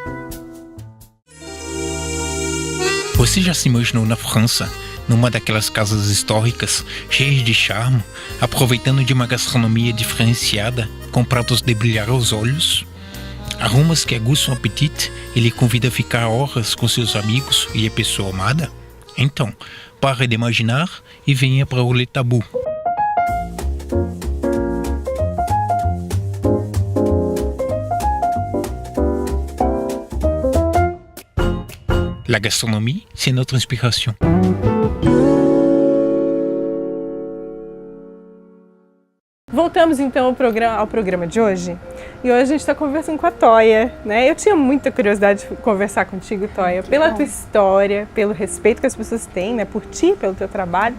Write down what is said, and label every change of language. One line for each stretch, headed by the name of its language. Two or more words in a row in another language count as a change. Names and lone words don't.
Portuguese: Você já se imaginou na França, numa daquelas casas históricas, cheias de charme, aproveitando de uma gastronomia diferenciada, com pratos de brilhar os olhos? Aromas que aguçam o apetite e lhe convida a ficar horas com seus amigos e a pessoa amada? Então, pare de imaginar e venha para o Le Tabou.
French: La gastronomie, c'est notre inspiration.
Portuguese: Voltamos então ao programa de hoje. E hoje a gente está conversando com a Toia, né? Eu tinha muita curiosidade de conversar contigo, Toia, pela tua história, pelo respeito que as pessoas têm, né, por ti, pelo teu trabalho.